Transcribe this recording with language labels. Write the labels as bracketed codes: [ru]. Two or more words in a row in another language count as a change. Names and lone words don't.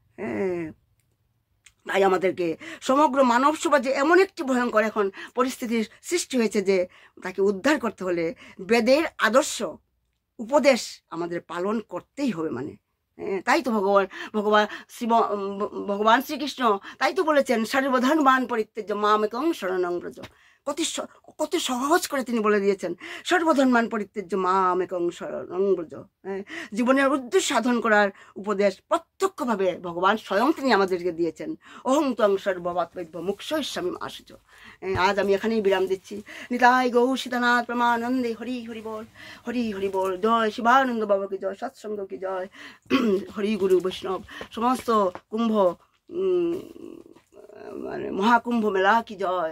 [bn] তাই আমাদেরকে সমগ্র মানব সমাজে এমন একটি ভয়ঙ্কর এখন পরিস্থিতির সৃষ্টি হয়েছে যে তাকে উদ্ধার করতে হলে বেদের আদর্শ উপদেশ আমাদের পালন করতেই হবে। মানে তাই তো ভগবান শ্রীকৃষ্ণ তাই তো বলেছেন, [sa] সর্বধর্মান পরিত্যাজ্য মামেকং শরণং ব্রজ। [bn] কত সহজ করে তিনি বলে দিয়েছেন, [sa] সর্বধর্মান পরিত্যাজ্য মাম একং শরণং ব্রজ। [bn] জীবনের উদ্দেশ্য সাধন করার উপদেশ প্রত্যক্ষভাবে ভগবান স্বয়ং তিনি আমাদেরকে দিয়েছেন। [sa] অহং ত্বং সর্ববাত্মৈব মুক্ষয়িষ্যামি মা শুচ। [bn] আজ আমি এখানেই বিরাম দিচ্ছি। নিতাই গৌ সীতানাথ প্রমানন্দে। হরি হরি বল, হরি হরি বল। জয় শিবানন্দ বাবা কি জয়, সৎসঙ্গ কি জয়, হরি গুরু বৈষ্ণব সমস্ত কুম্ভ মানে মহাকুম্ভ মেলা কি জয়।